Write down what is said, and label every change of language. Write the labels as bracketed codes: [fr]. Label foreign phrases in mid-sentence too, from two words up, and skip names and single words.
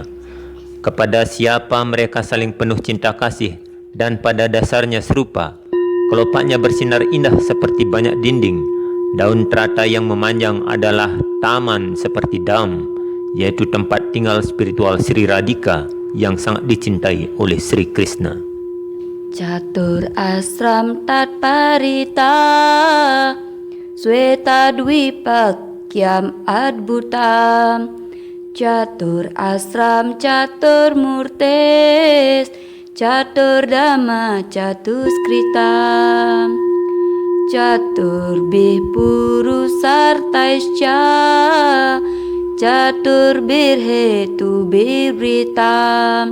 [id] Kepada siapa mereka saling penuh cinta kasih dan pada dasarnya serupa. Kelopaknya bersinar indah seperti banyak dinding. Daun teratai yang memanjang adalah taman seperti dam, yaitu tempat tinggal spiritual Sri Radhika yang sangat dicintai oleh Sri Krishna. [sa] Catur Asram Tat Parita Sweta Dwipakyam Adbhutam. Catur Asram Catur Murtes Catur Dhamma Catuskritam. Catur Bipurusartaischa Catur Birhetu Birbritam.